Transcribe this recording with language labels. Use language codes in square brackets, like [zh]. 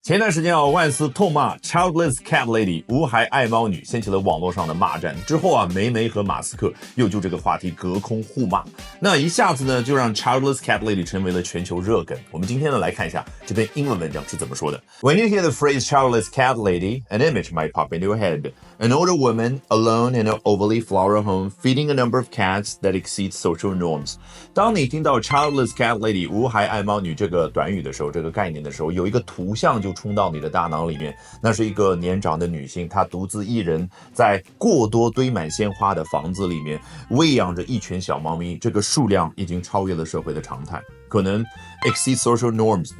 [zh] 前段时间啊，万斯痛骂 Childless Cat Lady 无孩爱猫女，掀起了网络上的骂战。之后啊，梅梅和马斯克又就这个话题隔空互骂，那一下子呢，就让 Childless Cat Lady 成为了全球热梗。我们今天呢来看一下这篇英文文章是怎么说的。 [en] When you hear the phrase Childless Cat Lady, an image might pop into your head. An older woman alone in an overly floral home, feeding a number of cats that exceeds social norms. [zh] 当你听到 Childless Cat Lady 无孩爱猫女这个短语的时候，这个概念的时候，有一个图像就冲到你的大脑里面，那是一个年长的女性，她独自一人在过多堆满鲜花的房子里面喂养着一群小猫咪，这个数量已经超越了社会的常态，可能 [en] exceed social norms。